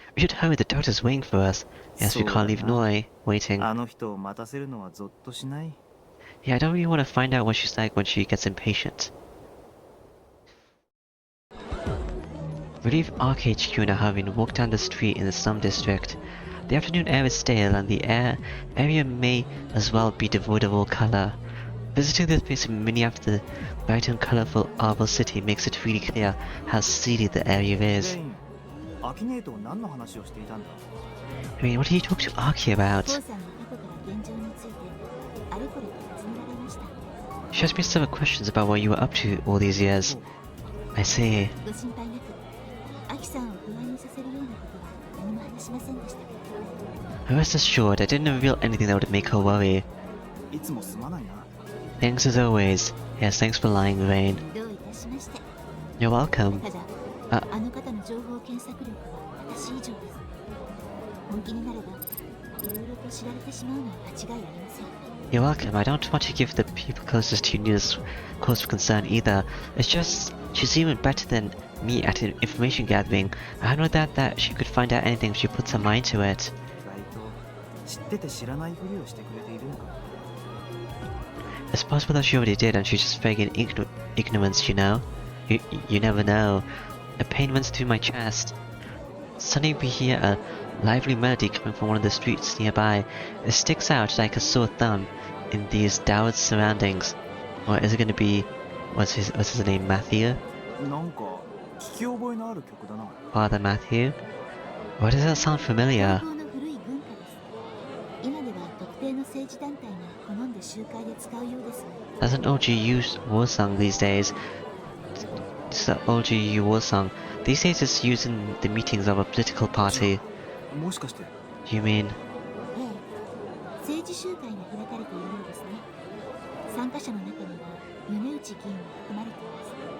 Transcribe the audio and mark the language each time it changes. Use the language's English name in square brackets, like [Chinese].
[English] We should hurry. The doctor's waiting for us. Yes, we can't leave Noi waiting. [Japanese] あの人を待たせるのはゾッとしない。 [English] Yeah, I don't really want to find out what she's like when she gets impatient. We leave RKHQ in a hurry and walk down the street in the slum district. The afternoon air is stale and the area may as well be devoid of all color. Visiting this place in mini after the bright and colorful Arbor City makes it really clear how seedy the area [Japanese] レ [English] is. [Japanese] イン、アキネート何の話をしていたんだ？ [English] I mean, what did you talk to Aki [Japanese] コウ [English] about? [Japanese] さんの過去から現状についてあれこれと尋ねられました。 [English] She asked me several questions about what you were up to all these years. I see. [Japanese] ご心配なく、アキさんを不安にさせるようなことは何も話しませんでした。 [English] Rest assured, I didn't reveal anything that would make her worry. [Japanese] いつもすまないな。 [English] Thanks as always. Yes, thanks for lying, Rain. [Japanese] どういたしまして。 [English] You're welcome. [Japanese] ただ、ああの方の情報検索力は私以上です。本気になれば、いろいろと知られてしまうのは間違いありません。 [English] You're welcome. I don't want to give the people closest to you news cause for concern either. It's just, she's even better than me at information gathering. I have no doubt that she could find out anything if she puts her mind to it. [Japanese] 意外と知ってて知らないふりをしてくれているのかも。 [English] It's possible that she already did and she's just begging ignorance, you know? You never know. A pain runs through my chest. Suddenly we hear a lively melody coming from one of the streets nearby. It sticks out like a sore thumb in these dowered surroundings. Or is it gonna be... what's his name, Matthew? [Japanese] なんか聞き覚えのある曲だな。 [English] Father Matthew? Why does that sound familiar? [Japanese] 東方の古い文化です。今では特定の政治団体が好んで集会で使うようです。 [English] That's an OGU war song these days. It's the OGU war song. These days it's used in the meetings of a political party. [Japanese] もしかして [English] You mean... [Japanese] ええ、政治集会が開かれているようですね。参加者の中には米内議員も含まれています。